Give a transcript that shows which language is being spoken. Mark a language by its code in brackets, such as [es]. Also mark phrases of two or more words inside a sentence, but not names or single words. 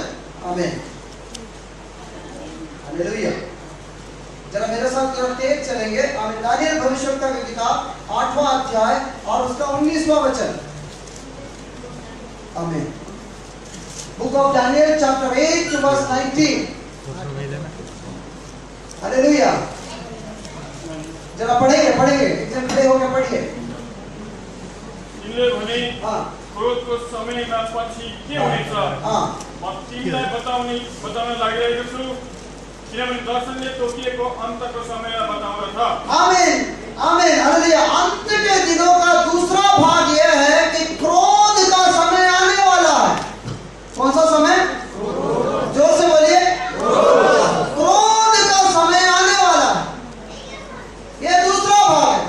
[hi] आमीन। हालेलुया। जरा मेरे साथ जरा तेज चलेंगे। आमीन। दानियल भविष्यवक्ता की किताब 8वां अध्याय और उसका 19वां वचन। आमीन। [en] Book of Daniel chapter 8 to verse 19. [hi] हालेलुया। जरा पढ़ेंगे, एकदम खड़े होकर पढ़िए। [ne] तिमीले भने क्रोधको समयमा पछि के हुनेछ म तिमीलाई बताउन लागिरहेको छु, किनभने दर्शनले तोकिएको अन्तको समयमा बताउँदछ। आमीन, आमीन, हालेलुया। [hi] अंत के दिनों का दूसरा भाग यह है कि क्रोध का समय आने वाला है। कौन सा समय? जोर से बोलिए। क्रोध का समय आने वाला है, यह दूसरा भाग है।